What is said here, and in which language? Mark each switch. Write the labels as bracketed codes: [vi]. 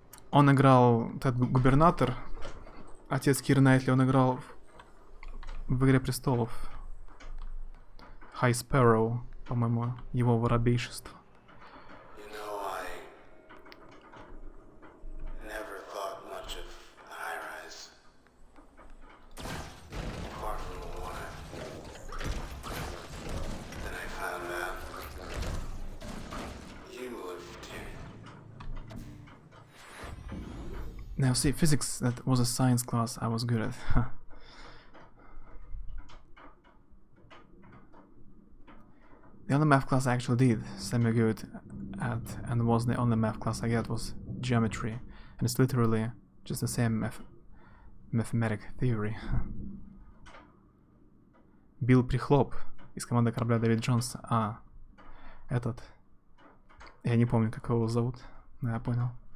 [ru] Он играл, этот губернатор, отец Киры Найтли, он играл в Игре Престолов. High Sparrow, по-моему, его воробейшество. [en] You know, I never thought much of high-rise. Apart from the one. Then I found out you lived here. Now see, physics, that was a science class I was good at. The only math class I actually did semi-good at, and was the only math class I got, was geometry. And it's literally just the same mathematic theory. [ru] Билл Прихлоп из команды корабля Дэвид Джонс. А, этот... Я не помню, как его зовут, но я понял.